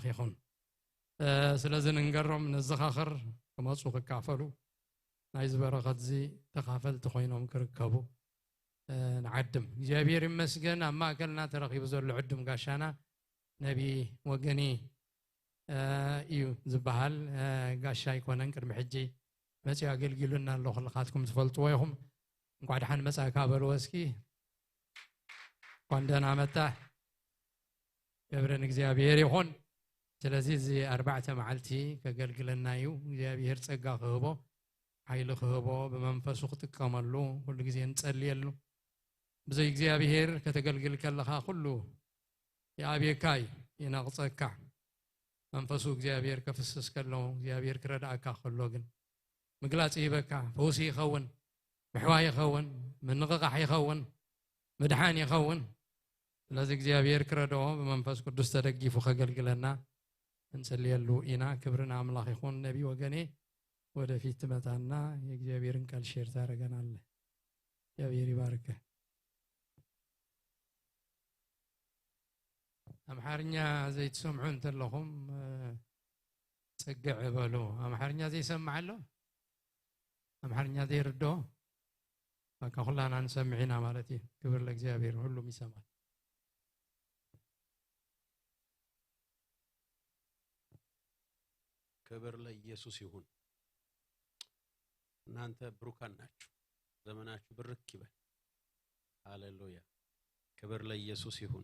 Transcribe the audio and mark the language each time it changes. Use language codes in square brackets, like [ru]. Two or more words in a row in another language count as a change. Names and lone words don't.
[ti] ይኹን ስለዚ ንንገሮም ንዘኻኽር ከመፁ ክካፈሉ ናይ ዝበረኸት እዚ ተኻፈልቲ ኮይኖም ክርከቡ ንዓድም እግዚአብሔር ይመስገን ኣብ ማእከልና ተረኺቡ ዘሎ ዕድም ጋሻና ነቢ ወገኒ እዩ ዝበሃል ጋሻ ይኮነን ቅድሚ ሕጂ መፅኡ ኣገልጊሉና ኣሎ ኩልኻትኩም ትፈልጥዎ ኢኹም እንኳዕ ድሓን መጻእካ በልዎ እስኪ [am] እንኳን ደህና መጣህ [ti] ክብሪ ንእግዚአብሔር ይኹን ስለዚ እዚ 4 መዓልቲ ከገልግለና እዩ እግዚአብሔር ጸጋ ክህቦ ሓይሊ ክህቦ ብመንፈሱ ክጥቀመሉ ኩሉ ግዜ እንጸልየሉ ብዘይ እግዚአብሔር ከተገልግል ከለኻ ኩሉ የኣብየካ ይነቕፀካ መንፈሱ እግዚአብሔር ከፍስስ ከሎ እግዚአብሔር ክረዳእካ ከሎ ግን ምግላጽ ይበካ ፈውሲ ይኸውን ምሕዋይ ይኸውን ምንቕቓሕ ይኸውን ምድሓን ይኸውን ስለዚ እግዚአብሔር ክረድኦ ብመንፈስ ቅዱስ ተደጊፉ ከገልግለና እንጸልየሉ ኢና ክብርን አምላኽ ይኹን ነቢ ወገኔ [am] ወደፊት ትመጣና የእግዚአብሔርን ቃል ሼር ታደርገናለህ እግዚአብሔር ይባርክ [ti] አምሓርኛ ዘይትሰምዑ እንተለኹም ጽግዕ በሉ አምሓርኛ ዘይሰምዕ ኣሎ አምሓርኛ ዘይርዶ በቃ ሁላና እንሰምዕና ማለት እዩ [am] ክብር ለእግዚአብሔር ሁሉም ይሰማል ክብር ለኢየሱስ ይሁን እናንተ ብሩካን ናችሁ ዘመናችሁ ብርክ ይበል ሃሌሉያ ክብር ለኢየሱስ ይሁን